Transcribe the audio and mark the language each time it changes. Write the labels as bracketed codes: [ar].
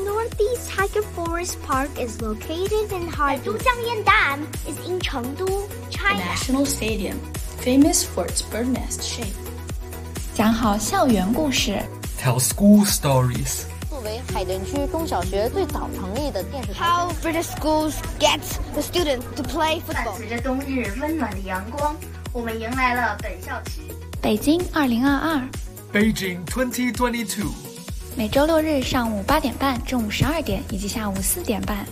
[en] Northeast Tiger Forest Park is located in Harbin。都江堰岸 is in 成都 China。 National Stadium, famous for its bird nest shape。 [zh] 讲好校园故事， [en] Tell school stories。 [zh] 作为海淀区中小学最早成立的电视台， [en] How British schools get the students to play football。 [zh] 伴随着冬日温暖的阳光，我们迎来了本校期北京2022， [en] Beijing 2022。 [zh] 每周六日上午8:30、中午12:00以及下午4:30，